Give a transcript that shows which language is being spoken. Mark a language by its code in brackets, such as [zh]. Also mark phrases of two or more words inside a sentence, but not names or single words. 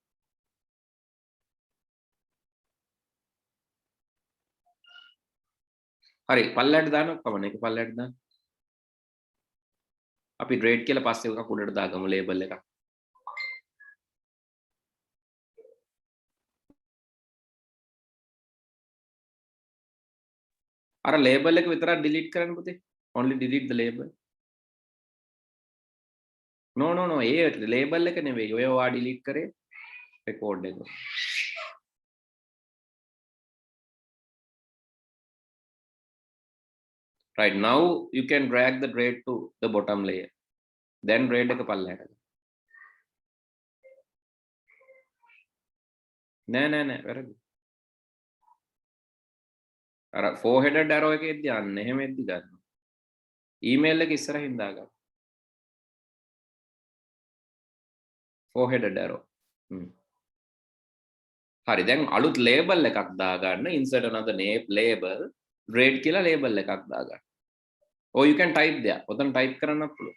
[si] හරි පල්ලෙහාට දානවා කමන්න. ඒක පල්ලෙහාට දාන්න. අපි grade කියලා පස්සේ එකක් උඩට දාගමු label එක. අර label එක විතරක් delete කරන්න පුතේ. [en] Only delete the label. No, [si] ඒ label එක නෙවෙයි. ඔය ඔයා delete කරේ record එක. [en] Right, now you can drag the grade to the bottom layer. [si] Then grade එක පල්ලෙහාට. නෑ වැරදි. අර [en] four headed arrow [si] එකේ යන්න එහෙම එද්දි ගන්න. email එක ඉස්සරහින් දාගන්න. four-headed arrow. හරි දැන් අලුත් label එකක් දාගන්න [en] insert another name label grade [si] කියලා label එකක් දාගන්න. [en] or you can type there. [si] ඔතන type කරන්නත් පුළුවන්.